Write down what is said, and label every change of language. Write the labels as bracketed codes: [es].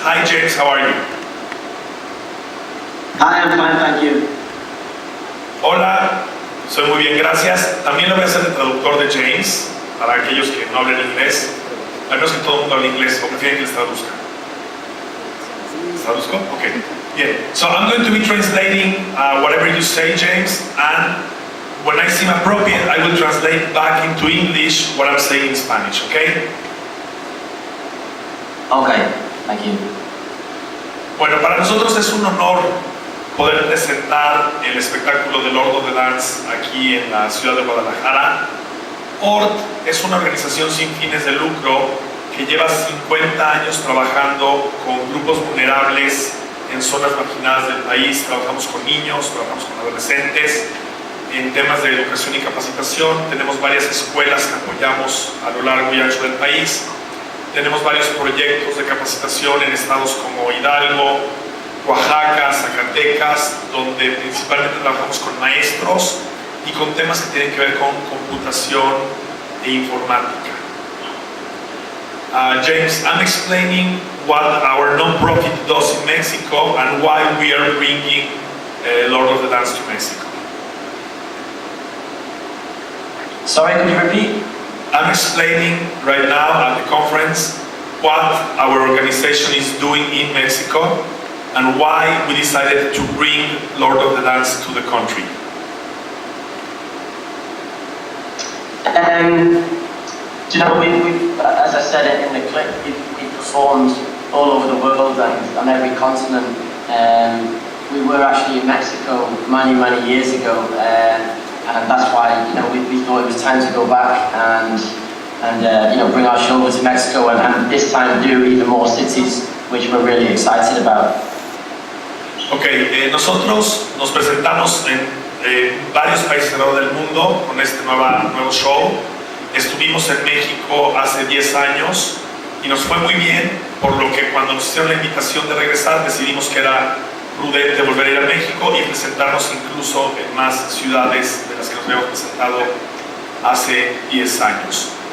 [en] Hi James, how are you? Hi, I'm fine, thank you. [es] Hola, soy muy bien, gracias. También lo voy a hacer de traductor de James, para aquellos que no hablen inglés. Al menos que todo el mundo hable inglés, o prefieren que les traduzca. ¿Les traduzco? Ok, bien. [en] So I'm going to be translating whatever you say, James, and when I seem appropriate, I will translate back into English what I'm saying in Spanish, okay? Okay, thank you. [es] Bueno, para nosotros es un honor poder presentar el espectáculo de Rueda De Prensa aquí en la ciudad de Guadalajara. ORT es una organización sin fines de lucro que lleva 50 años trabajando con grupos vulnerables en zonas marginadas del país. Trabajamos con niños, trabajamos con adolescentes en temas de educación y capacitación. Tenemos varias escuelas que apoyamos a lo largo y ancho del país. Tenemos varios proyectos de capacitación en estados como Hidalgo, Oaxaca, Zacatecas, donde principalmente trabajamos con maestros y con temas que tienen que ver con computación e informática. [en] James, I'm explaining what our non-profit does in Mexico and why we are bringing Rueda De Prensa to Mexico. Sorry, could you repeat? I'm explaining right now at the conference what our organization is doing in Mexico and why we decided to bring Rueda De Prensa to the country. You know, we as I said in the clip, we performed all over the world and on every continent. We were actually in Mexico many years ago, and that's why, you know, we thought it was time to go back and you know, bring our show over to Mexico and this time do even more cities, which we're really excited about. [es] Okay, nosotros nos presentamos en varios países alrededor del mundo con este nuevo show. Estuvimos en México hace 10 años y nos fue muy bien, por lo que cuando nos hicieron la invitación de regresar decidimos que era prudente volver a ir a México y presentarnos incluso en más ciudades de las que nos habíamos presentado hace 10 años.